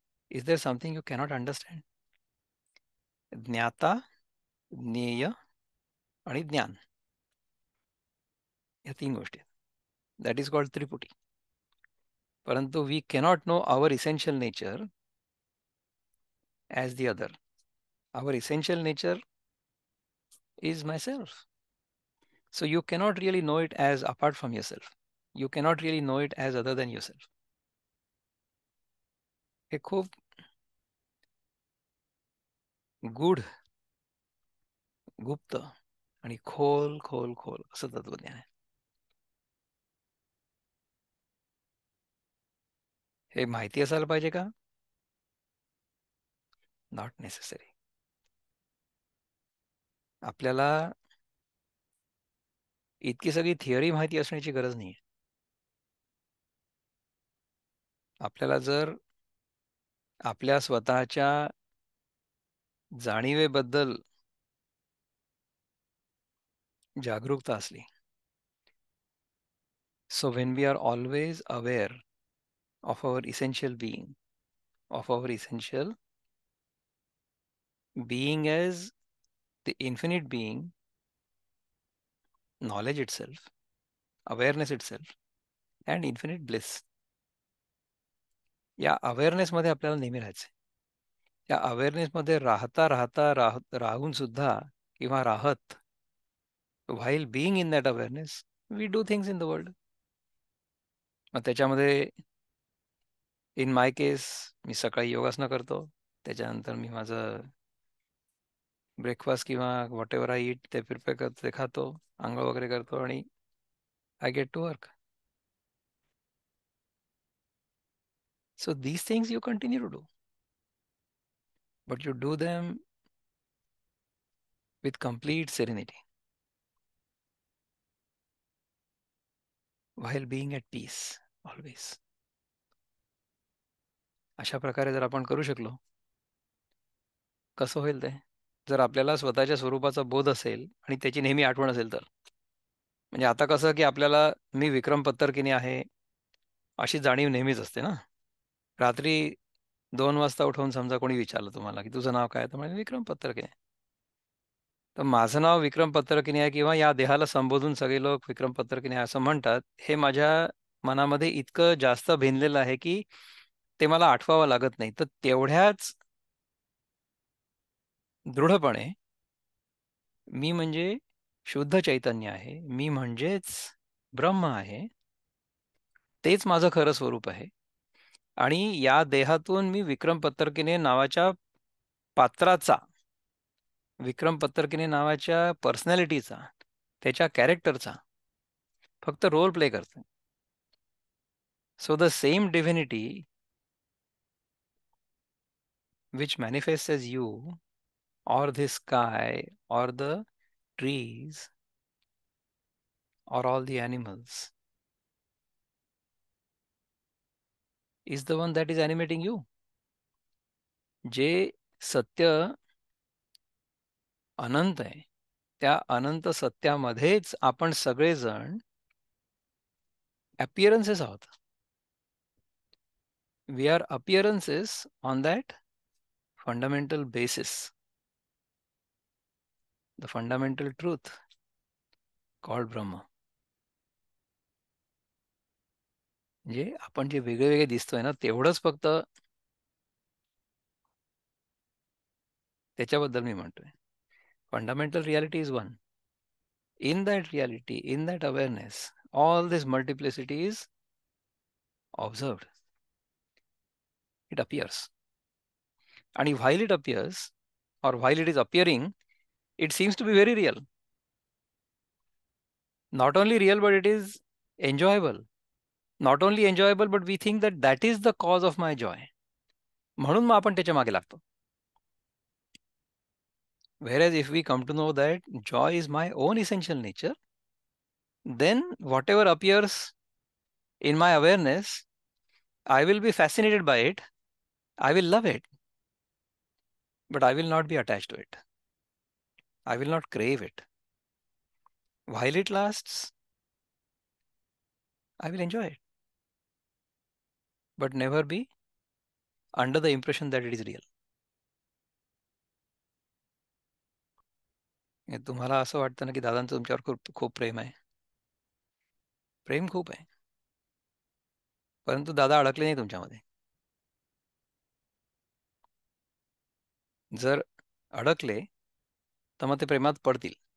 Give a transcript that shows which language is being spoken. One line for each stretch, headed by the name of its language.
English: Is there something you cannot understand?
Marathi: ज्ञाता, ज्ञेय आणि ज्ञान या 3 गोष्टी आहेत.
English: that is called
Marathi: त्रिपुटी. परंतु
English: We cannot know our essential nature as the other. Our essential nature is myself. So you cannot really know it as apart from yourself. You cannot really know it as other than yourself.
Marathi: हे खूप गूढ, गुप्त आणि खोल खोल खोल असं तत्वज्ञान आहे. हे माहिती असायला पाहिजे का?
English: Not necessary.
Marathi: आपल्याला इतकी सगळी थिअरी माहिती असण्याची गरज नाही. आपल्याला जर आपल्या स्वतःच्या जाणीवेबद्दल जागरूकता असली,
English: so when we are always aware of our essential being, of our essential being as the infinite being, knowledge itself, awareness itself, and infinite bliss.
Marathi: या अवेअरनेसमध्ये आपल्याला नेहमी राहायचं. या अवेअरनेसमध्ये राहता राहता राहून सुद्धा किंवा राहत,
English: While being in that awareness we do things in the world.
Marathi: मग त्याच्यामध्ये
English: in my case
Marathi: मी सकाळी योगासनं करतो, त्याच्यानंतर मी माझं ब्रेकफास्ट किंवा
English: whatever I eat
Marathi: ते प्रिपेअर करतो, ते खातो, आंघोळ वगैरे करतो आणि
English: I get to work. So these things you continue to do, but you do them with complete serenity, while being at peace always.
Marathi: अशा प्रकारे जर आपण करू शकलो, कसं होईल ते? जर आपल्याला स्वतःच्या स्वरूपाचा बोध असेल आणि त्याची नेहमी आठवण असेल तर. म्हणजे आता कसं की आपल्याला मी विक्रम पत्तरकिनी आहे अशी जाणीव नेहमीच असते ना. रात्री 2 वाजता उठवून समजा कोणी विचारलं तुम्हाला की तुझं नाव काय? तर म्हणजे विक्रम पत्तरकिनी. तर माझं नाव विक्रम पत्तरकिनी आहे किंवा या देहाला संबोधून सगळे लोक विक्रम पत्तरकिनी आहे असं म्हणतात, हे माझ्या मनामध्ये इतकं जास्त भिनलेलं आहे की ते मला आठवावं लागत नाही. तर तेवढ्याच दृढपणे मी म्हणजे शुद्ध चैतन्य आहे. मी म्हणजेच ब्रह्म आहे. तेच माझं खरं स्वरूप आहे. आणि या देहातून मी विक्रम पत्तरकिनी नावाच्या पात्राचा, विक्रम पत्तरकिनी नावाच्या पर्सनॅलिटीचा, त्याच्या कॅरेक्टरचा फक्त रोल प्ले करतो.
English: So the same divinity which manifests as you or the sky or the trees or all the animals is the one that is animating you.
Marathi: जे सत्य अनंत आहे, त्या अनंत सत्यामध्येच आपण सगळेजण appearances आहोत.
English: We are appearances on that fundamental basis, the fundamental truth called Brahma.
Marathi: म्हणजे आपण जे वेगळे वेगळे दिसतोय ना, तेवढंच फक्त त्याच्याबद्दल मी म्हणतोय.
English: Fundamental reality is one. In that reality, in that awareness, all this multiplicity is observed. It appears. And while it appears, or while it is appearing, it seems to be very real. Not only real, but it is enjoyable. Not only enjoyable, but we think that that is the cause of my joy.
Marathi: म्हणून मग आपण त्याच्या मागे लागतो.
English: Whereas if we come to know that joy is my own essential nature, then whatever appears in my awareness, I will be fascinated by it. I will love it. But I will not be attached to it. I will not crave it. While it lasts, I will enjoy it. But never be under the impression that it is real.
Marathi: तुम्हाला असं वाटतं ना की दादांचं तुमच्यावर खूप खूप प्रेम आहे. प्रेम खूप आहे. परंतु दादा अडकले नाही तुमच्यामध्ये. जर अडकले तर मग ते प्रेमात पडतील.